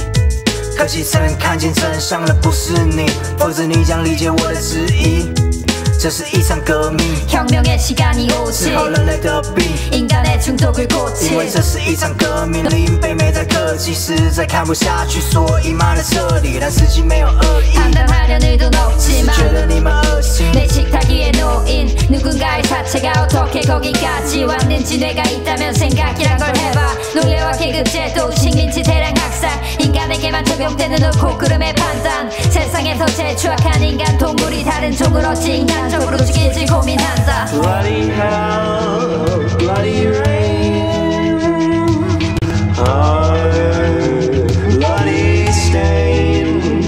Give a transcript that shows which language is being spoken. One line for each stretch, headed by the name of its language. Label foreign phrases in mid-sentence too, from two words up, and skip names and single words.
Chinese: 可惜曾看见真相的不是你，否则你将理解我的质疑。这是一场革命，
Korean: 혁명의 시간이 오지，
Chinese: 治好人类的病，
Korean: 인간의 중독을 고치。
Chinese: 因为这是一场革命，林北没在客气，实在看不下去，所以骂了这里，但实际没有恶意。
Korean: 판단하려는 의도는 없지만
Chinese: 觉得你们恶心，
Korean: 내 식탁 위에 놓인 누군가의 사체가 어떻게 거기까지 왔는지 뇌가 있다면 생각이란 걸 해봐. 노예와 계급제도, 식민지 대량 학살, 인간에게만 적용되는 옳고 그름의 판단. 세상에서 제일 추악한 인간, 동물이 다른 종을 어찌 인간적으로 죽일지 고민한다.
English: Bloody hell, bloody rain, our bloody stain.